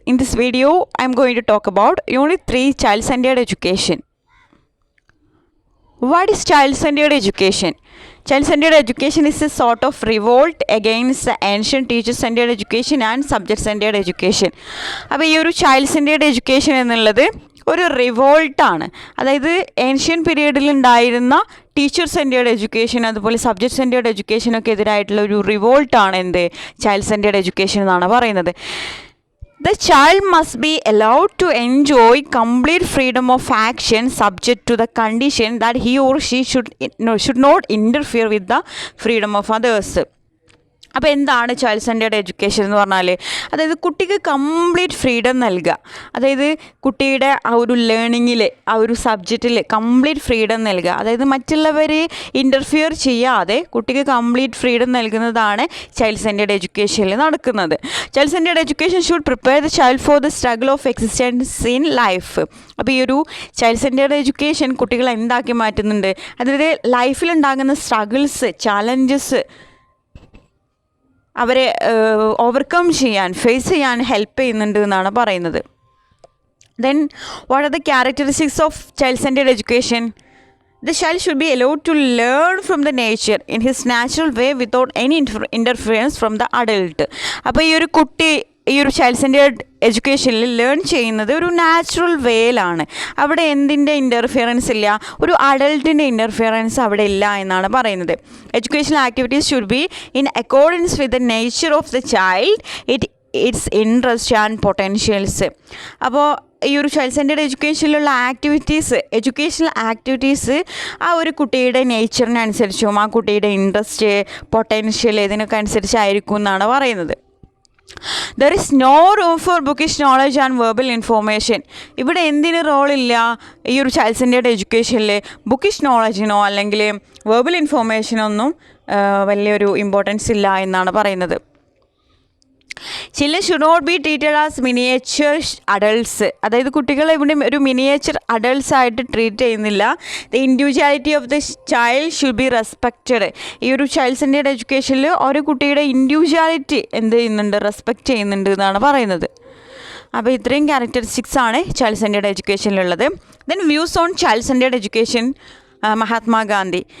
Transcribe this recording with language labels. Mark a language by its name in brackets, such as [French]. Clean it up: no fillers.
[English] In this video I am going to talk about Unit 3 Child-Centered Education. What is child-centered education? Child-centered education is a sort of revolt against the ancient teacher-centered education and subject-centered education. [Malayalam] അപ്പോൾ ഈ ഒരു child-centered education എന്നുള്ളത് ഒരു റിവോൾട്ടാണ്. അതായത് ancient പീരീഡിൽ ഉണ്ടായിരുന്ന teacher centred education അതുപോലെ subject centred എഡ്യൂക്കേഷനൊക്കെ എതിരായിട്ടുള്ള ഒരു റിവോൾട്ടാണ് എന്ത് ചൈൽഡ് സെൻറ്റേർഡ് എഡ്യൂക്കേഷൻ എന്നാണ് പറയുന്നത്. [English] The child must be allowed to enjoy complete freedom of action subject to the condition that he or she should not interfere with the freedom of others. [Malayalam] അപ്പോൾ എന്താണ് child centred education എന്ന് പറഞ്ഞാൽ, അതായത് കുട്ടിക്ക് complete freedom നൽകുക. അതായത് കുട്ടിയുടെ ആ ഒരു ലേണിങ്ങിൽ ആ ഒരു സബ്ജക്റ്റിൽ കംപ്ലീറ്റ് ഫ്രീഡം നൽകുക. അതായത് മറ്റുള്ളവർ ഇൻ്റർഫിയർ ചെയ്യാതെ കുട്ടിക്ക് കംപ്ലീറ്റ് ഫ്രീഡം നൽകുന്നതാണ് ചൈൽഡ് സെൻറ്റേർഡ് എഡ്യൂക്കേഷനിൽ നടക്കുന്നത്. [English] Child centred education should prepare the child for the struggle of existence in life. [Malayalam] അപ്പോൾ ഈ ഒരു ചൈൽഡ് സെൻറ്റേർഡ് എഡ്യൂക്കേഷൻ കുട്ടികളെ എന്താക്കി മാറ്റുന്നുണ്ട്, അതായത് ലൈഫിലുണ്ടാകുന്ന സ്ട്രഗിൾസ് ചാലഞ്ചസ് അവരെ ഓവർകം ചെയ്യാൻ ഫേസ് ചെയ്യാൻ ഹെൽപ്പ് ചെയ്യുന്നുണ്ട് എന്നാണ് പറയുന്നത്. [English] Then what are the characteristics of child centred education? The child should be allowed to learn from the nature in his natural way without any interference from the adult. [Malayalam] അപ്പോൾ ഈ ഒരു കുട്ടി ഈ ഒരു ചൈൽഡ് സെൻറ്റേർഡ് എഡ്യൂക്കേഷനിൽ ലേൺ ചെയ്യുന്നത് ഒരു natural വേയിലാണ്. അവിടെ എന്തിൻ്റെ ഇൻ്റർഫിയറൻസ് ഇല്ല, ഒരു അഡൾട്ടിൻ്റെ ഇൻ്റർഫിയറൻസ് അവിടെ ഇല്ല എന്നാണ് പറയുന്നത്. [English] Educational activities should be in accordance with the nature of the child, its interest and potentials. [Malayalam] അപ്പോൾ ഈ ഒരു ചൈൽഡ് സെൻറ്റേർഡ് എഡ്യൂക്കേഷനിലുള്ള എഡ്യൂക്കേഷണൽ ആക്ടിവിറ്റീസ് ആ ഒരു കുട്ടിയുടെ നേച്ചറിനനുസരിച്ചും ആ കുട്ടിയുടെ ഇൻട്രസ്റ്റ് പൊട്ടൻഷ്യൽ ഇതിനൊക്കെ അനുസരിച്ചായിരിക്കും എന്നാണ് പറയുന്നത്. [English] There is no room for bookish knowledge and verbal information. [Malayalam] ഇവിടെ എന്തിന് റോളില്ല ഈ ഒരു ചൈൽഡ് സെൻറ്റേർഡ് എഡ്യൂക്കേഷനിൽ? ബുക്കിഷ് നോളജിനോ അല്ലെങ്കിൽ വെർബൽ ഇൻഫോർമേഷനൊന്നും വലിയൊരു ഇമ്പോർട്ടൻസ് ഇല്ല എന്നാണ് പറയുന്നത്. [English] Children should not be treated as miniature adults. [Malayalam] അതായത് കുട്ടികളെ ഇവിടെ ഒരു മിനിയേച്ചർ അഡൾട്ട്സ് ആയിട്ട് ട്രീറ്റ് ചെയ്യുന്നില്ല. [English] The individuality of the child should be respected. [Malayalam] ഈ ഒരു ചൈൽഡ് സെൻറ്റേർഡ് എഡ്യൂക്കേഷനിൽ ഒരു കുട്ടിയുടെ ഇൻഡിവിജ്വാലിറ്റി എന്ത് ചെയ്യുന്നുണ്ട്, റെസ്പെക്റ്റ് ചെയ്യുന്നുണ്ട് എന്നാണ് പറയുന്നത്. അപ്പോൾ ഇത്രയും ക്യാരക്ടറിസ്റ്റിക്സ് ആണ് child centred എഡ്യൂക്കേഷനിലുള്ളത്. [English] then views on child centred education [Malayalam] Mahatma Gandhi.